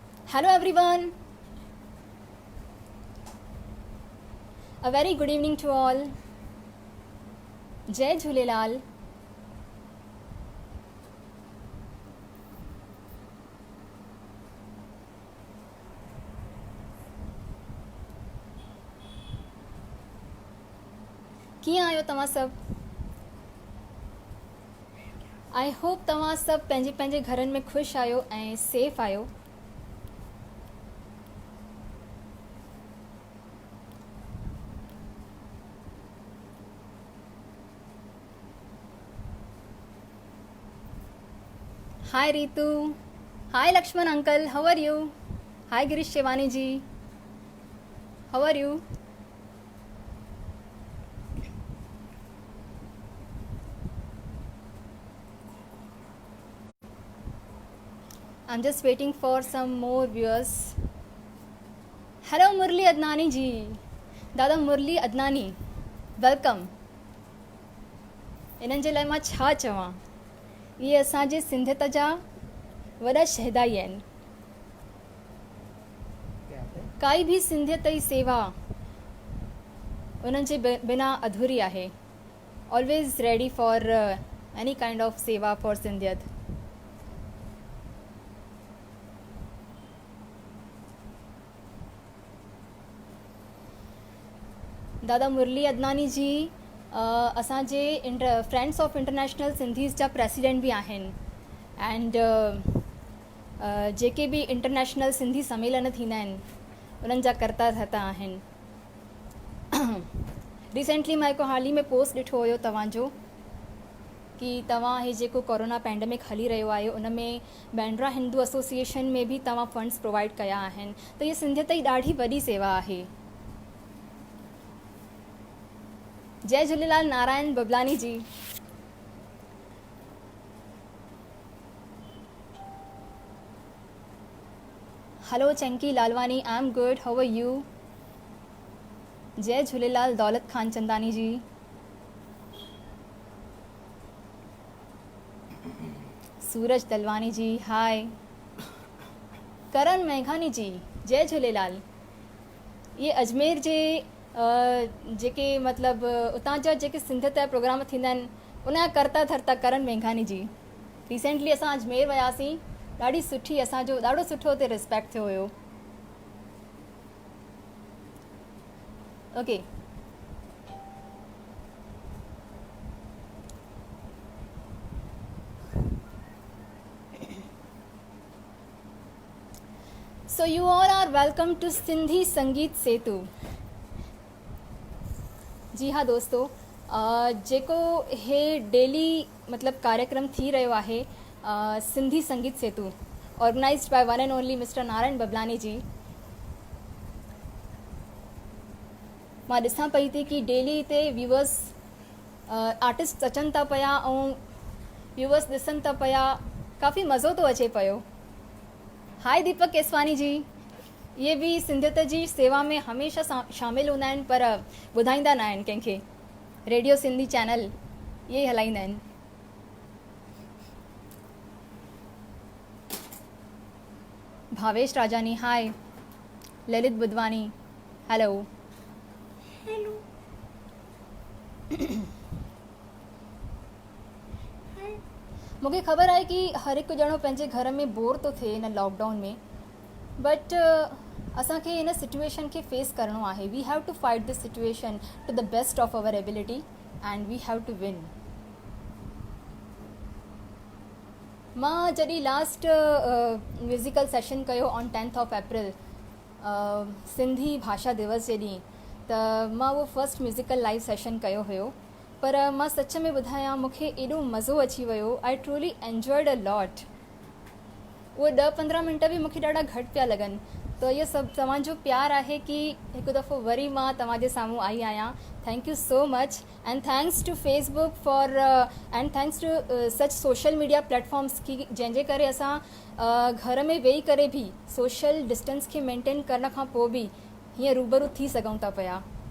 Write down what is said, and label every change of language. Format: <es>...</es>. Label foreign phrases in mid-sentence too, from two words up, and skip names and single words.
<en>Hello everyone. A very good evening to all.</en> <sd>जय झूलेलाल. कीअं आहियो तव्हां सभु?</sd> <en>I hope</en> <sd>तव्हां सभु पंहिंजे पंहिंजे घरनि में ख़ुशि आहियो ऐं सेफ आहियो.</sd> <en>हाय रीतू. हाय लक्ष्मण अंकल. How are you? हाय गिरीश शेवानी जी. How are you? I'm just waiting for some more viewers. Hello मुरली अदनानी जी. दादा मुरली अदनानी, वेलकम.</en> <sd>इन्हनि जे लाइ मां छा चवां. इहे असांजे सिंधियत जा वॾा शहदाई आहिनि. काई बि सिंधियत जी सेवा उन्हनि जे बिना अधूरी आहे.</sd> <en>Always ready for any kind of seva for Sindhiyat.</en> <sd>दादा मुरली अदनानी जी असांजे फ्रेंड्स ऑफ इंटरनेशनल सिंधीज़ जा प्रेसिडेंट बि आहिनि. एंड जेके बि इंटरनेशनल सिंधी सम्मेलन थींदा आहिनि उन्हनि जा कर्ता धर्ता आहिनि. रिसेंटली मां हिकु हाल ई में पोस्ट ॾिठो हुयो तव्हांजो कि तव्हां हे जेको</sd> <en>corona pandemic</en> <sd>हली रहियो आहे उन में बैंड्रा हिंदू एसोसिएशन में बि तव्हां</sd> <en>funds provide</en> <sd>कया आहिनि. त इहा सिंधियत जी ॾाढी वॾी सेवा आहे. जय झूलेलाल नारायण बबलानी जी.</sd> <en>हेलो चंकी लालवानी. I am good. How are you?</en> <sd>जय झूलेलाल दौलत खान चंदानी जी.</sd> <en>सूरज दलवानी जी. हाय.</en> <sd>करण मेघानी जी. जय झूलेलाल. ये अजमेर जे जेके मतिलबु उतां जा जेके सिंधियत जा प्रोग्राम थींदा आहिनि उन जा कर्ता धर्ता करण मेघानी जी. रिसेंटली असां अजमेर वियासीं. ॾाढी सुठी असांजो ॾाढो सुठो हुते रिस्पेक्ट थियो हुयो.</sd> <en>ओके. So you all are welcome to Sindhi Sangeet Setu.</en> <hi>जी हाँ दोस्तों,</hi> <sd>जेको हे डेली मतिलबु कार्यक्रम थी रहियो आहे सिंधी संगीत सेतु</sd> <en>organized by one and only Mister</en> <sd>नारायण बबलानी जी. मां ॾिसां पई थी कि डेली हिते</sd> <en>viewers artist</en> <sd>अचनि था पिया ऐं व्यूअर्स ॾिसनि था पिया. काफ़ी मज़ो थो अचे पियो.</sd> <en>हाय दीपक केसवानी जी.</en> <sd>ये भी सिंधियत जी सेवा में हमेशह शामिल हूंदा आहिनि पर ॿुधाईंदा न आहिनि कंहिंखे. रेडियो सिंधी चैनल ये हलाईंदा आहिनि.</sd> <en>भावेश राजानी. हाय. ललित बुधवानी. हेलो. हेलो.</en> <sd>मूंखे ख़बर आहे कि हर हिकु ॼणो पंहिंजे घर में बोर थो थिए हिन लॉकडाउन में. बट असांखे हिन सिचुएशन खे फेस करिणो आहे.</sd> <en>We have to fight this situation to the best of our ability and we have to win.</en> <sd>मां जॾहिं</sd> <en>last musical session</en> <sd>कयो</sd> <en>on 10th of April</en> <sd>सिंधी भाषा दिवस जे ॾींहुं, त मां उहो</sd> <en>first musical live session</en> <sd>कयो हुयो. पर मां सच में ॿुधायां मूंखे एॾो मज़ो अची वियो.</sd> <en>I truly enjoyed a lot.</en> <sd>उहे 10-15 मिंट बि मूंखे ॾाढा घटि पिया लॻनि. त इहो सभु तव्हांजो प्यार आहे कि हिकु दफ़ो वरी मां तव्हांजे साम्हूं आई आहियां.</sd> <en>Thank you so much and thanks to Facebook for and thanks to such social media platforms</en> <sd>की जंहिंजे करे असां घर में वेही करे बि</sd> <en>social distance</en> <sd>खे मेंटेन करण खां पोइ बि हीअं रूबरू थी सघूं था पिया.</sd>